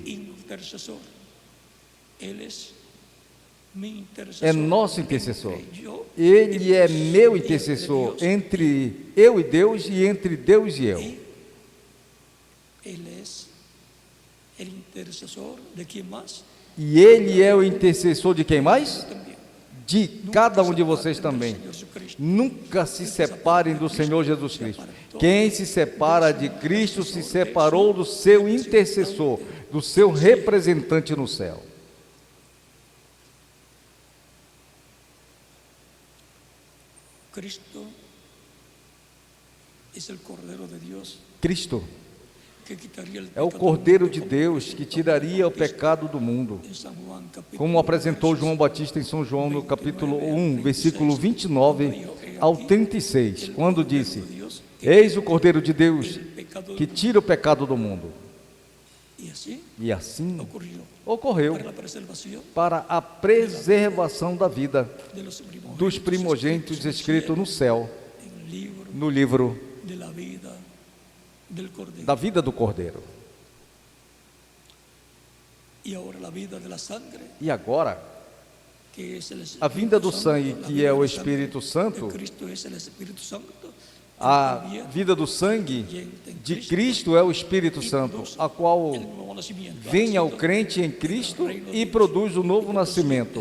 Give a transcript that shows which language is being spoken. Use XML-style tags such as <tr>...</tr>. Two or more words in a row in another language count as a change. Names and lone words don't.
<es>intercesor. Él es mi intercesor.</es> <pt>é nosso intercessor.</pt> <es>Entre yo</es> <pt>Ele é meu</pt> <es>y entre</es> <pt>intercessor</pt> <es>Dios.</es> <pt>entre eu e Deus e entre Deus e eu.</pt> <es>Y Él es el intercesor de quien más</es> <pt>E Ele é o intercessor de quem mais?</pt> <es>también.</es> <pt>De cada um de vocês também.</pt> <es>Señor Jesucristo.</es> <pt>Nunca se separem do Senhor Jesus Cristo. Quem se separa de Cristo se separou do seu intercessor, do seu representante no céu.</pt> <es>Cristo es el Cordero de Dios</es> <pt>Cristo</pt> <es>que quitaría el</es> <pt>é o</pt> <es>pecado</es> <pt>Cordeiro</pt> <es>del</es> <pt>de</pt> <es>mundo,</es> <pt>Deus que tiraria o pecado do mundo,</pt> <es>en San Juan, capítulo</es> <pt>como apresentou João Batista em São João no capítulo 1, versículo 29 ao 36, quando disse: Eis o Cordeiro de Deus que tira o pecado do mundo.</pt> <es>Y así</es> <pt>E assim</pt> <es>ocurrió</es> <pt>ocorreu</pt> <es>para la preservación</es> <pt>para a preservação da vida</pt> <es>de los</es> <pt>dos primogênitos escritos no céu,</pt> <es>en el libro</es> <pt>no livro</pt> <es>de la vida del Cordero.</es> <pt>da vida do Cordeiro.</pt> <es>Y ahora la vida de la sangre</es> <pt>E agora, a vinda do sangue, que é o Espírito Santo, a vida do sangue de Cristo é o Espírito Santo, a qual vem ao crente em Cristo e produz o novo nascimento.</pt>